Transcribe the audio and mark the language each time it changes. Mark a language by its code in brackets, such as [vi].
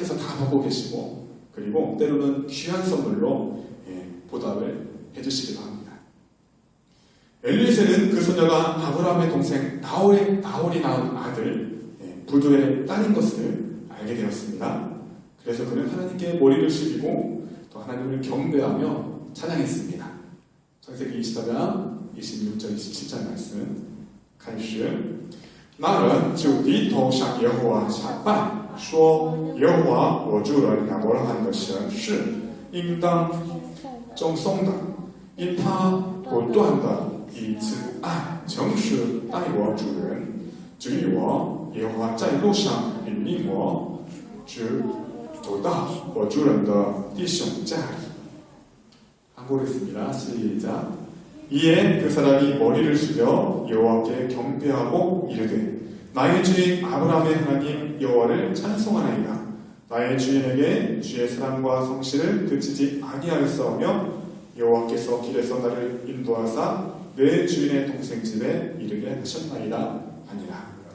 [ko] 하나님께서 다 보고 계시고 그리고 때로는 귀한 선물로 보답을 해주시기도 합니다. 엘리에셀은 그 소녀가 아브라함의 동생 나홀이 낳은 아들 부두엘의 딸인 것을 알게 되었습니다. 그래서 그는 하나님께 머리를 숙이고 또 하나님을 경배하며 찬양했습니다. 창세기 24장 26절 27절 말씀 [zh] 开始那人就低头向耶和华下拜，说：耶和华我主人亚伯拉罕的神是应当称颂的，因他不断的以慈爱诚实待我主人，至于我，耶和华在路上引领我，直走到我主人的弟兄家里。 [ko] 한국어겠습니다. 시작. 이에 그 사람이 머리를 숙여 여호와께 경배하고 이르되 나의 주인 아브라함의 하나님 여호와를 찬송하나이다. 나의 주인에게 주의 사랑과 성실을 그치지 아니하였사오며 여호와께서 길에서 나를 인도하사 내 주인의 동생 집에 이르게 하셨나이다 하니라.